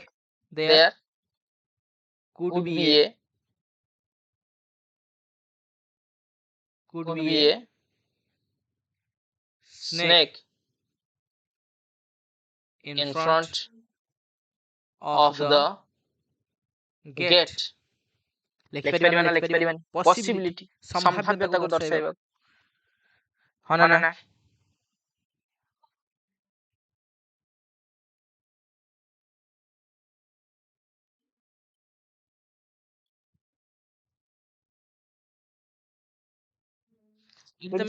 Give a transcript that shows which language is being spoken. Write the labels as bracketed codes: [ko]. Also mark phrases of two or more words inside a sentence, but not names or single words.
[en] There could be a snake in front of the gate. [or] ଲେଖିପାରିବାନି possibility ସମ୍ଭାବ୍ୟତାକୁ ଦର୍ଶାଇବାକୁ। ହଁ ନା ନା, ତମେ